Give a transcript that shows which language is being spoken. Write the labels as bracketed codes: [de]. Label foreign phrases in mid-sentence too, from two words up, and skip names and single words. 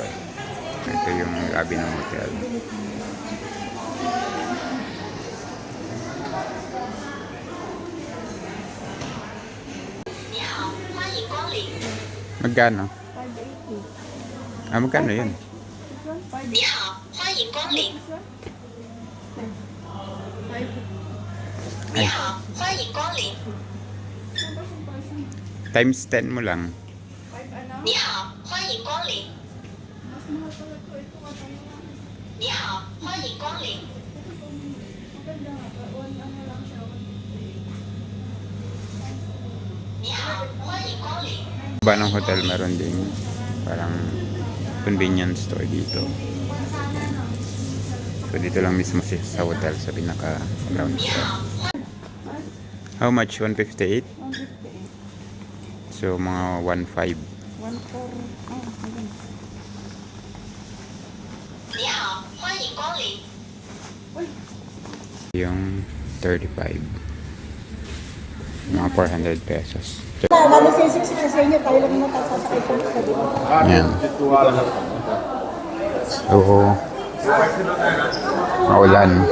[tl] Ito yung lobby ng hotel. Magkano? 580. Magkano yun? [zh] 你好，欢迎光临。你好，欢迎光临。 [tl] Times 10 mo lang. [zh] 你好，欢迎光临。你好，欢迎光临。你好，欢迎光临。 [tl] Ba ng hotel meron din parang convenience store dito. So dito lang mismo sa hotel sa pinaka ground floor. [en] How much? [tl] 158? So mga 1.5. 1.4. [zh] 欢迎光临。 [tl] Yung 35. Mga 400 pesos. Lalo sa sa inyo, tayo lang naman sasakay po sa dito. Yan. So, maulan.